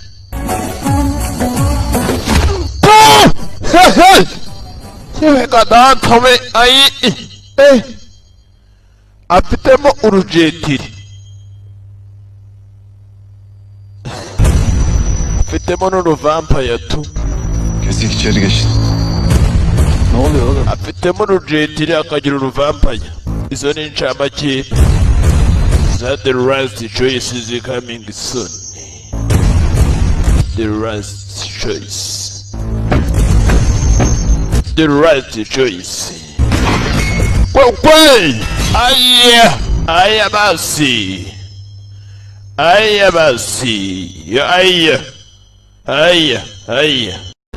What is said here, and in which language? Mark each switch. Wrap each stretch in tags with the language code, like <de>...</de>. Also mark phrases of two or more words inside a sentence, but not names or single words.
<rw>Yewe kadanta we ayi. Afitemo urujetiri. Afitemo n'uruvampaya tu.</rw> <tr>Kesik içeri geçin. Ne oluyor oğlum?</tr> <rw>Afitemo urujetiri akagira uruvampaya. Izo ni incamake za The Right Choice</rw> <en>is coming soon. The Right Choice. The Right Choice.</en> <rw>Kwe! Aya basi. Aya.</rw>